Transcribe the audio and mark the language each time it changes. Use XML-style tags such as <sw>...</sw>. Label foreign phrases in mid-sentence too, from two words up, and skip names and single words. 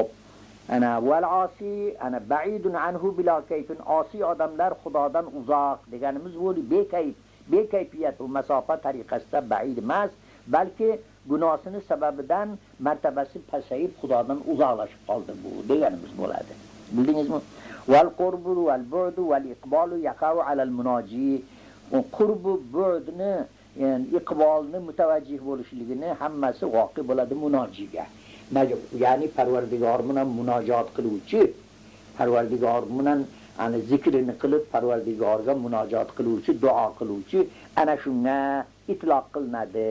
<ar>أنا والعاصي أنا بعيد عنه بلا كيف.</ar> <uz>Asi odamlar Xudodan uzoq deganimiz bo'ldi. Bekayfiyat bu masofa tariqasida ba'id emas, balki gunohsini sababidan martabasi pasayib Xudodan uzoqlashib qoldi bu deganimiz bo'ladi.</uz> <ar>Bildingizmi? والقرب والبعد والإقبال يقع على المناجي.</ar> <uz>Qurbu bu'dni, ya'ni iqbolni mutavajjih bo'lishligini hammasi voqi bo'ladi munojiga. Ya'ni Parvardigor bilan munojot qiluvchi, Parvardigor bilan ana zikrini qilib Parvardigorga munojot qiluvchi, duo qiluvchi ana shunga itloq qilinadi.</uz>